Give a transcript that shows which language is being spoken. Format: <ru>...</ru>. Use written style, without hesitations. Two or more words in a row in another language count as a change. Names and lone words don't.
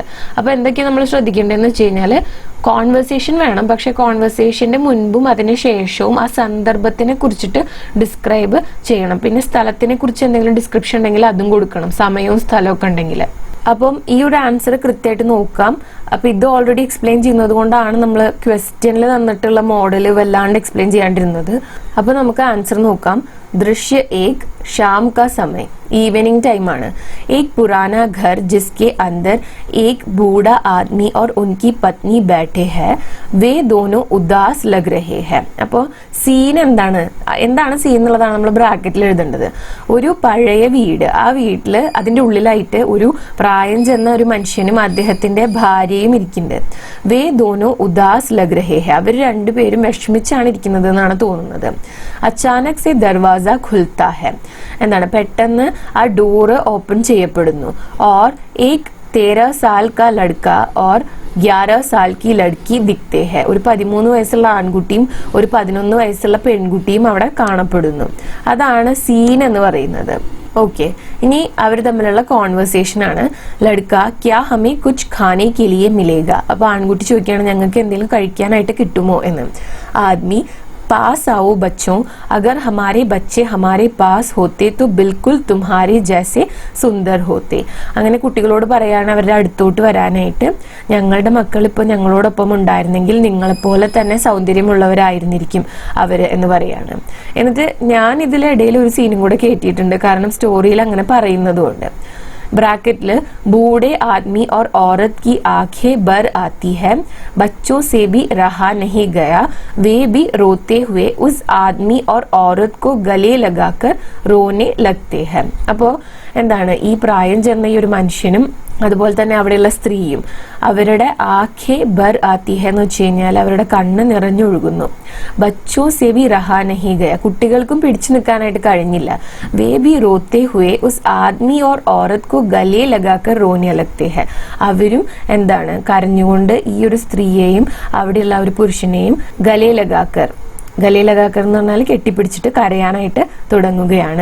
<ml>അപ്പൊ എന്തൊക്കെയാണ് നമ്മൾ ശ്രദ്ധിക്കേണ്ടതെന്ന് വെച്ച് കഴിഞ്ഞാൽ കോൺവെർസേഷൻ വേണം, പക്ഷെ കോൺവെർസേഷന്റെ മുൻപും അതിന് ശേഷവും ആ സന്ദർഭത്തിനെ കുറിച്ചിട്ട് ഡിസ്ക്രൈബ് ചെയ്യണം. പിന്നെ സ്ഥലത്തിനെ കുറിച്ച് എന്തെങ്കിലും ഡിസ്ക്രിപ്ഷൻ ഉണ്ടെങ്കിൽ അതും കൊടുക്കണം, സമയവും സ്ഥലവും ഒക്കെ ഉണ്ടെങ്കിൽ. അപ്പം ഈ ഒരു ആൻസർ കൃത്യമായിട്ട് നോക്കാം. അപ്പൊ ഇത്</ml> <en>already explain</en> <ml>ചെയ്യുന്നത് കൊണ്ടാണ് നമ്മൾ ക്വസ്റ്റ്യനിൽ തന്നിട്ടുള്ള മോഡല് വല്ലാണ്ട് എക്സ്പ്ലെയിൻ ചെയ്യാണ്ടിരുന്നത്. അപ്പൊ നമുക്ക് ആൻസർ നോക്കാം.</ml> <hi>दृश्य एक शाम का समय,</hi> <en>evening time</en> <hi>ആണ്. एक पुराना घर जिसके अंदर एक बूढ़ा आदमी और उनकी पत्नी बैठे हैं, वे दोनों उदास लग रहे हैं.</hi> <ml>അപ്പോൾ സീൻ എന്താണ് സീൻ എന്നുള്ളതാണ് നമ്മൾ ബ്രാക്കറ്റിൽ എഴുതേണ്ടത്. ഒരു പഴയ വീട്, ആ വീട്ടില് അതിന്റെ ഉള്ളിലായിട്ട് ഒരു പ്രായം ചെന്ന ഒരു മനുഷ്യനും അദ്ദേഹത്തിന്റെ ഭാര്യയും ഇരിക്കുന്നുണ്ട്.</ml> <hi>वे दोनों उदास लग रहे हैं,</hi> <ml>അവർ രണ്ടുപേരും വിഷമിച്ചാണ് ഇരിക്കുന്നത് എന്നാണ് തോന്നുന്നത്.</ml> <hi>अचानक से दरवाज़ा खुलता है,</hi> <ml>എന്താണ് പെട്ടെന്ന് ആ ഡോറ് ഓപ്പൺ ചെയ്യപ്പെടുന്നു.</ml> <hi>और एक 13 साल का लड़का और 11 साल की लड़की दिखते हैं,</hi> <ml>ഒരു 13 വയസ്സുള്ള ആൺകുട്ടിയും ഒരു 11 വയസ്സുള്ള പെൺകുട്ടിയും അവിടെ കാണപ്പെടുന്നു. അതാണ് സീൻ എന്ന് പറയുന്നത്. ഓക്കെ, ഇനി അവർ തമ്മിലുള്ള കോൺവെർസേഷൻ ആണ്.</ml> <hi>लड़का क्या हमें कुछ खाने के लिए मिलेगा.</hi> <ml>അപ്പൊ ആൺകുട്ടി ചോദിക്കുകയാണ് ഞങ്ങൾക്ക് എന്തെങ്കിലും കഴിക്കാനായിട്ട് കിട്ടുമോ എന്ന്.</ml> <hi>ആദ്മി पास आओ बच्चों, अगर हमारे बच्चे हमारे पास होते तो बिल्कुल तुम्हारे जैसे सुंदर होते.</hi> <ml>അങ്ങനെ കുട്ടികളോട് പറയാണ് അവരുടെ അടുത്തോട്ട് വരാനായിട്ട്. ഞങ്ങളുടെ മക്കൾ ഇപ്പോൾ ഞങ്ങളോടൊപ്പം ഉണ്ടായിരുന്നെങ്കിൽ നിങ്ങളെപ്പോലെ തന്നെ സൗന്ദര്യമുള്ളവരായിരുന്നിരിക്കും അവർ എന്ന് പറയാണ്. എന്നിട്ട് ഞാൻ ഇതിലിടയിൽ ഒരു സീനും കൂടെ കയറ്റിയിട്ടുണ്ട്, കാരണം സ്റ്റോറിയിൽ അങ്ങനെ പറയുന്നതുകൊണ്ട്.</ml> <hi>ब्रैकेट बूढ़े आदमी और औरत की आंखें भर आती है, बच्चों से भी रहा नहीं गया, वे भी रोते हुए उस आदमी और औरत को गले लगाकर रोने लगते हैं.</hi> <ml>അപ്പോൾ എന്താണ് ഈ പ്രായം ചെന്ന ഈ ഒരു മനുഷ്യനും അതുപോലെ തന്നെ അവിടെയുള്ള സ്ത്രീയും അവരുടെ</ml> <hi>आंखें भर आती है</hi> <ml>എന്ന് വെച്ച് കഴിഞ്ഞാൽ അവരുടെ കണ്ണ് നിറഞ്ഞൊഴുകുന്നു.</ml> <hi>बच्चों से भी रहा नहीं गया,</hi> <ml>കുട്ടികൾക്കും പിടിച്ചു നിൽക്കാനായിട്ട് കഴിഞ്ഞില്ല.</ml> <hi>वे भी रोते हुए उस आदमी और औरत को गले लगाकर रोने लगते हैं,</hi> <ml>അവരും എന്താണ് കരഞ്ഞുകൊണ്ട് ഈ ഒരു സ്ത്രീയെയും അവിടെയുള്ള ഒരു പുരുഷനെയും</ml> <hi>गले लगाकर</hi> <ml>എന്ന് പറഞ്ഞാൽ കെട്ടിപ്പിടിച്ചിട്ട് കരയാനായിട്ട് തുടങ്ങുകയാണ്.</ml>